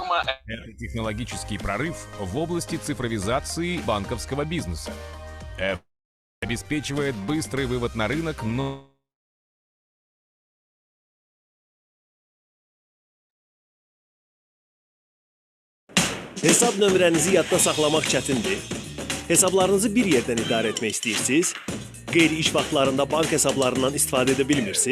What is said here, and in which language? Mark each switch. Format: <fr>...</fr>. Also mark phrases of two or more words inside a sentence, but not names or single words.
<ru>Это технологический прорыв в области цифровизации банковского бизнеса. Обеспечивает быстрый вывод на рынок, но</ru> <az>Hesab nömrənizi yadda saxlamaq çətindir. Hesablarınızı bir yerdən idarə etmək istəyirsiniz. Qeyri-iş vaxtlarında bank hesablarından istifadə edə bilmirsiniz.</az>